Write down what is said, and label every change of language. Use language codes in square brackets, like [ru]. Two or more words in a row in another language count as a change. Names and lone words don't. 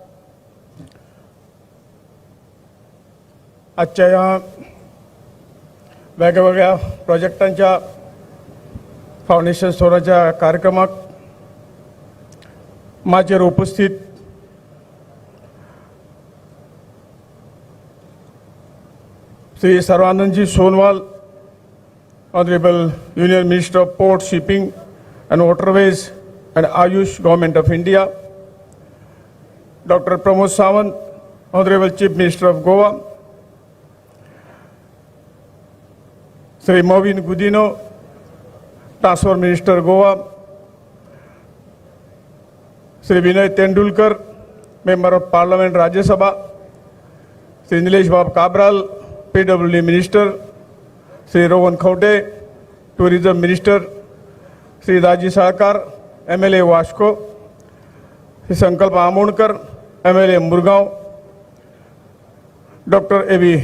[kok] आजच्या या वेगवेगळ्या प्रोजेक्टांच्या फाउंडेशन स्टोनाच्या कार्यक्रमाक माझेर उपस्थित [en] Sri Sarbananda Sonowal, Honourable Union Minister of Ports, Shipping and Waterways and AYUSH, Government of India, Doctor Pramod Sawant, Honourable Chief Minister of Goa, Sri Movin Gudino, Transport Minister Goa, Sri Vinay Tendulkar, Member of Parliament Rajya Sabha, Sri Nilesh Bab Kabral, PWD Minister, Sri Rohan Khote, Tourism Minister, Sri Raji Sarkar, MLA Vasco, Sri Sankalp Amonkar, MLA Murgaon, Dr. A.V.